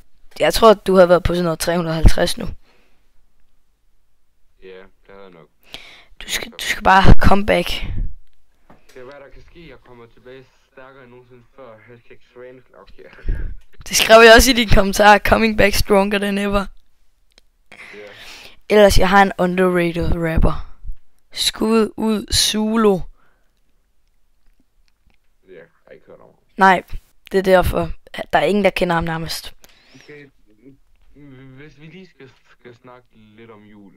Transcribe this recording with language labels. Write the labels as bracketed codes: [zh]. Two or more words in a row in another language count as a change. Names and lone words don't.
[da] Jeg tror, at du havde været på sådan noget 350 nu. Ja, det havde jeg nok. Du skal bare [en] come back. [da] Det er hvad der kan ske. Jeg kommer tilbage stærkere end nogensinde før. #Svaneklok. Det skrev jeg også i dine kommentarer. [en] Coming back stronger than ever. Yeah. [da] Ellers, jeg har en underrated rapper. Skud ud Zulu. Ja, jeg har ikke hørt om. Nej, det er derfor. Der er ingen, der kender ham nærmest. Okay, hvis vi lige skal snakke lidt om julen.